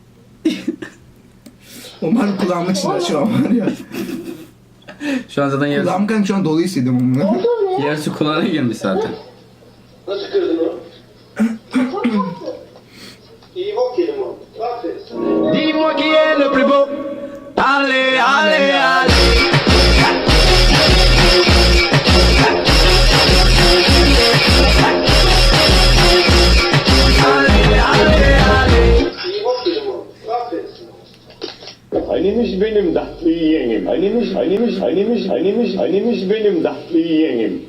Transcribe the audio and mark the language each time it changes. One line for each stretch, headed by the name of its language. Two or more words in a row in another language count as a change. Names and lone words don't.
Turkish: Umarım kulağımın içinde şu an var ya. Şu an zaten yarısı, Kulağım kan şu an dolu hissediyorum amına. yarısı kulağına girmiş zaten. Nasıl kırdın onu? İyi bok yedim o. Aferin sana.
French: Dis-moi qui est le plus beau. Allez, allez, allez.
Turkish: İyi bok yedim o. Aferin sana. Hanimiş benim tatlı yeğenim. Hanimiş benim tatlı yeğenim.